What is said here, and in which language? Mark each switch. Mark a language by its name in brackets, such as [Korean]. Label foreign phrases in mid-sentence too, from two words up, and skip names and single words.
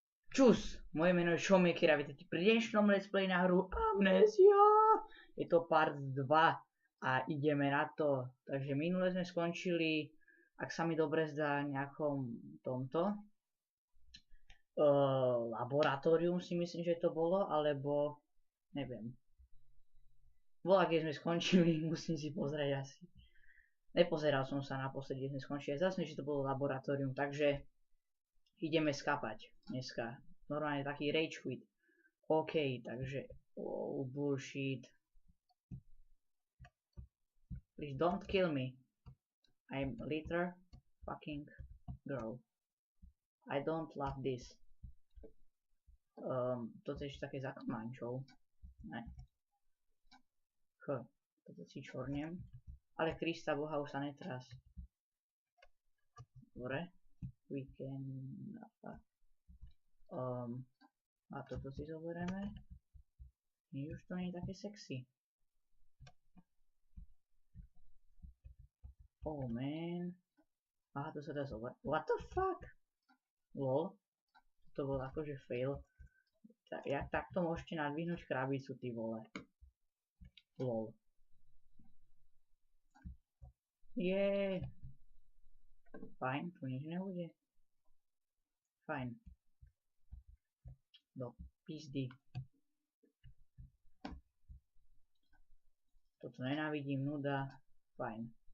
[Slovak] Čus, moje meno je Showmaker a vítajte pri dnešnom [English] let's play [Slovak] na hru Amnesia. Je to part 2 a ideme na to. Takže minule sme skončili, ak sa mi dobre zdá, nejakom tomto laboratórium si myslím, že to bolo, alebo neviem. Bola, keď sme skončili, musím si pozrieť asi. Nepozeral som sa naposledy, keď sme skončili. Zase, že to bolo laboratórium, takže ideme skapať dneska. Normálne taký [English] rage quit. [Slovak] OK, takže bullshit. [English] Please don't kill me. I'm little fucking girl. I don't love this. [Slovak] Toto je ešte také za kamančov. Ne. Toto si čornem. Ale Krista Boha už sa netras. Dobre. [English] We can... [Slovak] a toto si zoberieme. Už to nie je také sexy. [English] Oh man. [Slovak] Aha, to sa dá zobrať. [English] What the fuck? Lol. [Slovak] To bol akože fail. Jak takto môžete nadvihnúť krabicu, ty vole. Lol. Jeee. Fajn, tu nič nebude. Fajn. Do pizdy. Toto nenávidím, nuda. Fajn.